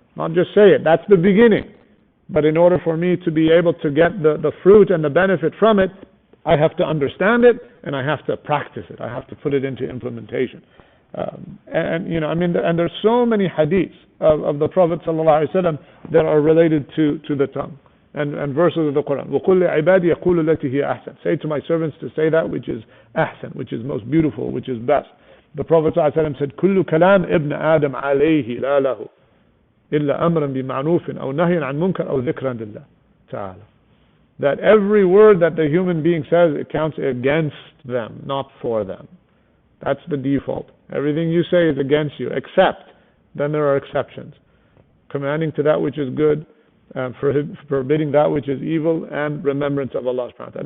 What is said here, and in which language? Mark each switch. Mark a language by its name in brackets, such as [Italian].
[English] Not just say it, that's the beginning. But in order for me to be able to get the fruit and the benefit from it, I have to understand it, and I have to practice it. I have to put it into implementation. And there's so many hadiths of the Prophet ﷺ that are related to the tongue and verses of the Quran. [Arabic] وَقُلْ لِعِبَادِي يَقُولُ الَّتِي هِيَ أَحْسَنُ. [English] Say to my servants to say that which is ahsan, which is most beautiful, which is best. The Prophet ﷺ said, [Arabic] كُلُّ كَلَامِ ابْنَ آدَمْ عَلَيْهِ لَا لَهُ إِلَّا أَمْرًا بِمَعْنُوفٍ أَوْ نَهْيًا عَنْ مُنْكَرٍ أَوْ ذِكْرًا لِلَّهِ تَعَالَى. [English] That every word that the human being says, it counts against them, not for them. That's the default. Everything you say is against you, except, then there are exceptions. Commanding to that which is good, forbidding that which is evil, and remembrance of Allah subhanahu wa ta'ala.